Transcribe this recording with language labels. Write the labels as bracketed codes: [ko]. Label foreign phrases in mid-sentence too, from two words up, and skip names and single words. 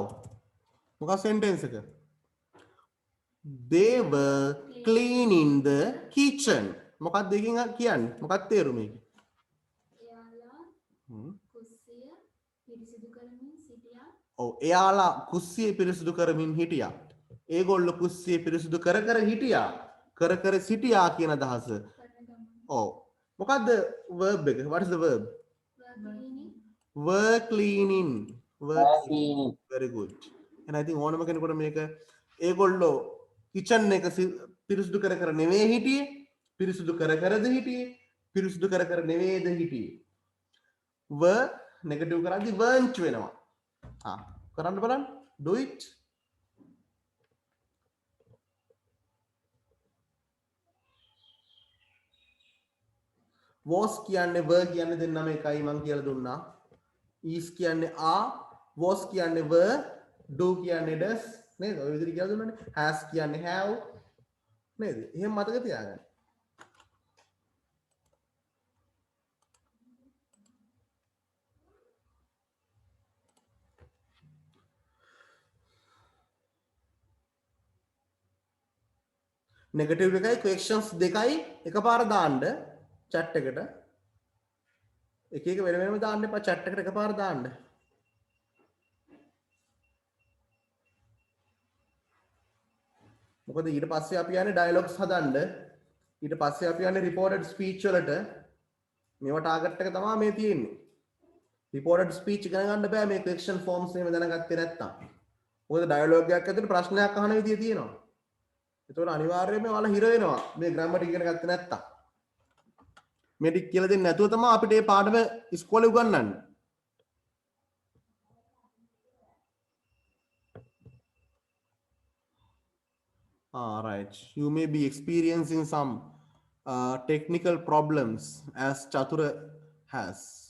[en] What sentence එක? They were cleaning the kitchen. [si] මොකක්ද දෙකින් කියන්නේ? මොකක්ද තේරුම මේකේ? එයාලා කුස්සිය පිරිසිදු කරමින් සිටියා. ඔව් එයාලා කුස්සිය පිරිසිදු කරමින් හිටියා. ඒගොල්ලෝ කුස්සිය පිරිසිදු කර කර හිටියා. කර කර සිටියා කියන අදහස. කරන ගමන්. ඔව්. මොකක්ද verb එක? [en] What is the verb? Were cleaning. Were cleaning. Very good. And I think [si] ඕනම කෙනෙකුට මේක ඒගොල්ලෝ කිචන් එක පිරිසිදු කර කර නෙවෙයි හිටියේ. පිරිසිදු කර කරද හිටියේ. පිරිසිදු කර කර නෙවෙයිද හිටියේ. [en] were negative [si] කරද්දි weren't වෙනවා. කරන්න බලන්න. [en] Do it. [si] was කියන්නේ were කියන්නේ දෙන්නම එකයි මං කියලා දුන්නා. is කියන්නේ are, was කියන්නේ were, do කියන්නේ does නේද? ඔය විදිහට කියලා දුන්නානේ. has කියන්නේ have නේද? එහෙම මතක තියාගන්න. නෙගටිව් එකයි questions දෙකයි එකපාර දාන්න chat එකට. එක එක වෙන වෙනම දාන්න එපා chat එකට එකපාර දාන්න. මොකද ඊට පස්සේ අපි යන්නේ dialogues හදන්න. ඊට පස්සේ අපි යන්නේ [en] reported speech [si] වලට. මේවා target එක තමයි මේ තියෙන්නේ. [en] reported speech [si] ඉගෙන ගන්න බෑ මේ [en] question forms [si] එහෙම දැනගත්තේ නැත්තම්. මොකද dialogue එකක් ඇතුලේ ප්‍රශ්නයක් අහන විදිය තියෙනවා. ඒතකොට අනිවාර්යයෙන්ම ඔයාලා හිර වෙනවා මේ grammar ඉගෙන ගත්තේ නැත්තම්. මේ ටික කියලා දෙන්නේ නැතුව තමයි අපිට මේ පාඩම ඉස්කෝලේ උගන්වන්නේ. [en] Right. You may be experiencing some technical problems as Chatura has.